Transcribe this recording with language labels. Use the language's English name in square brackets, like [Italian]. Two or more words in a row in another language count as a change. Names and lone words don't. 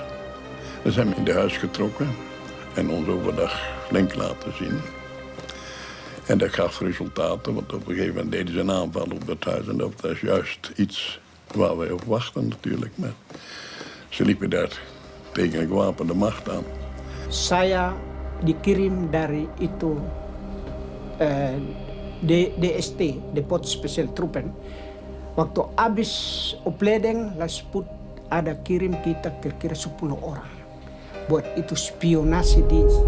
[Dutch] We zijn in de huis getrokken en ons overdag flink laten zien. En dat gaf resultaten, want op een gegeven moment deden ze een aanval op dat huis. En dat was juist iets waar wij op wachten natuurlijk. Maar ze liepen daar tegen een gewapende macht aan. [Indonesian] Saya dikirim dari itu DST, Depot Special Troepen. Waktu habis opleiding Lasput ada kirim kita kira-kira 10 orang. Buat itu spionasi di